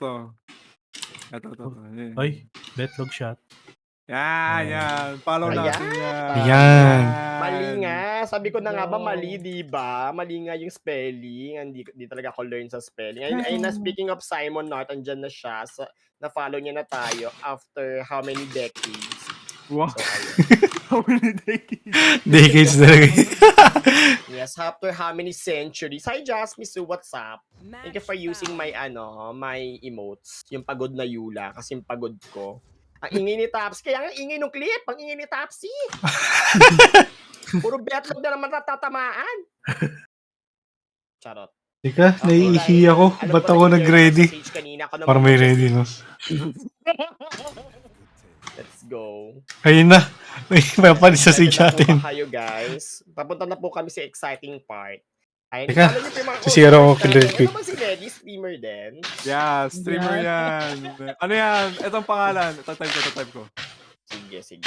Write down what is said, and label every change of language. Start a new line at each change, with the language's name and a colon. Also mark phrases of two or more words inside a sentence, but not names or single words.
Filipino: Ay, betlog shot. Yan. Follow natin yan. Ayan. Mali nga. Sabi ko na nga ba mali, di ba? Mali nga yung spelling. Hindi talaga ako learn sa spelling. Ayun na, speaking of Simon Nart, andyan na siya. So, na-follow niya na tayo
English: after how many decades?
Filipino: Wow. So,
English: how many decades?
Filipino: Decades talaga.
English: Yes, after how many centuries? Hi, Jasmine Sue, what's up? Thank you for using my emotes.
Filipino: Yung pagod na Yula. Kasi yung pagod ko. Ang ingay ni Tapsy. Kaya nga ingay nung clip. Ang ingay ni Tapsy. Puro betlog na naman natatamaan. Charot. Teka, naiihi ako. Ba't ako nag-ready? Para may ready, no?
English: Let's go.
Filipino: Ayun na. May papalis sa stage natin. Kayo guys. Papunta na po kami sa exciting part. Ayun, teka, sisira ko
English: killer quick.
Filipino: Ano ba si Reddy? Streamer din? Yeah, streamer yan. Ano yan? Itong pangalan. Tatype ko. Sige.